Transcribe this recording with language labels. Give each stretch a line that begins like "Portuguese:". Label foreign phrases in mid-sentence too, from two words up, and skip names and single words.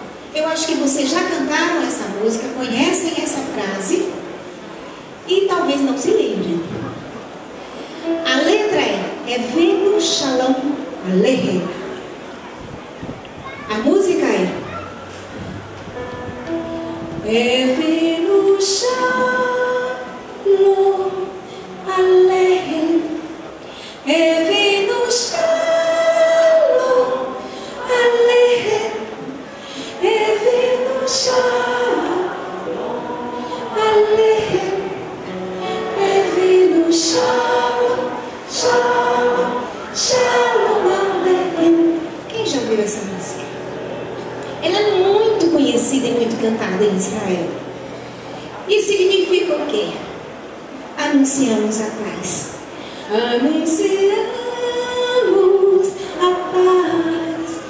Portuguese: Eu acho que vocês já cantaram essa música, conhecem essa frase e talvez não se lembrem. A letra é Venu Shalom Aleichem. A música é Venu Shalom Aleichem.
Hebrew: הבאנו שלום עליכם. הבאנו שלום עליכם. הבאנו שלום, שלום, שלום עליכם.
Portuguese: Quem já viu essa música? Ela é muito conhecida e muito cantada em Israel. E significa o quê? Anunciamos a paz. Anunciamos a paz.